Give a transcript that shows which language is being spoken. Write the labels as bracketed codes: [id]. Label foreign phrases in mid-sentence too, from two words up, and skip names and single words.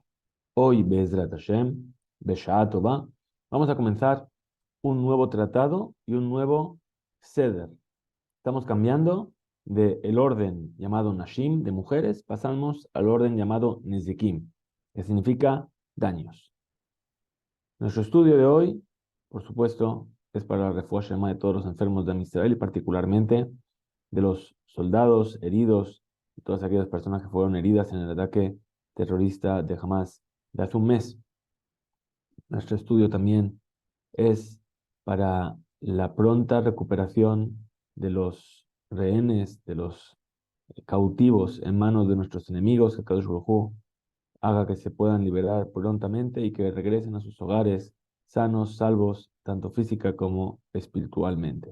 [es] Hoy, [he] בעזרת השם, בשעה טובה, [es] vamos a comenzar un nuevo tratado y un nuevo Seder. Estamos cambiando del orden llamado Nashim, de mujeres, pasamos al orden llamado Nezikim, que significa daños. Nuestro estudio de hoy, por supuesto, es para la [he] רפואה שלמה [es] de todos los enfermos de Israel y particularmente de los soldados heridos y todas aquellas personas que fueron heridas en el ataque terrorista de Hamas de hace un mes. Nuestro estudio también es para la pronta recuperación de los rehenes, de los cautivos en manos de nuestros enemigos, que [he] הקדוש ברוך הוא [es] haga que se puedan liberar prontamente y que regresen a sus hogares sanos, salvos, tanto física como espiritualmente.